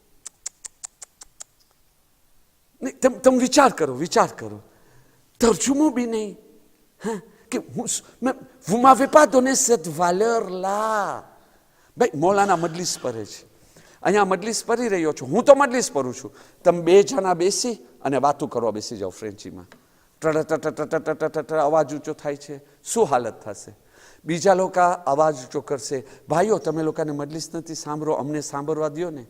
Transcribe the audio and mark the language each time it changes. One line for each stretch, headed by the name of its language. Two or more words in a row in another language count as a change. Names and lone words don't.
Gujarati: તમે વિચાર કરો, તર્જુમો બી નહીં.
French: કે vous m'avez pas donné cette valeur là.
Gujarati: ભાઈ મૌલાના મજલિસ પઢે છે, અહીંયા મજલિસ પઢી રહ્યો છું, હું તો મજલિસ પઢું છું, તમે બે જણા બેસી અને વાતો કરવા બેસી જાઓ ફ્રેન્ચીમાં, અવાજ ઊંચો થાય છે, શું હાલત થશે? બીજા લોકો અવાજ ઊંચો કરશે, ભાઈઓ તમે લોકોને મજલિસ નથી સાંભળો, અમને સાંભળવા દો ને.